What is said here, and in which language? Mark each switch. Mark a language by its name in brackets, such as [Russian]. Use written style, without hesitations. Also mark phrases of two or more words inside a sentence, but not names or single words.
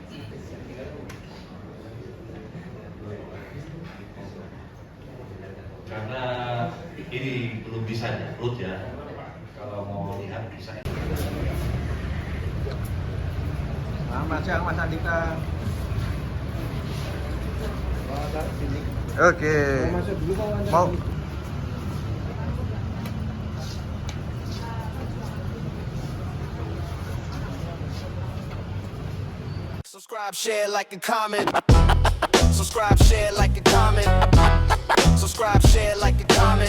[Indonesian] Karena ini belum bisa diupload ya. Kalau mau lihat bisa. Selamat siang Mas Andika. Oke. Mau [English] Subscribe, share, like, and comment. Subscribe, share, like, and comment. Subscribe, share, like, and comment.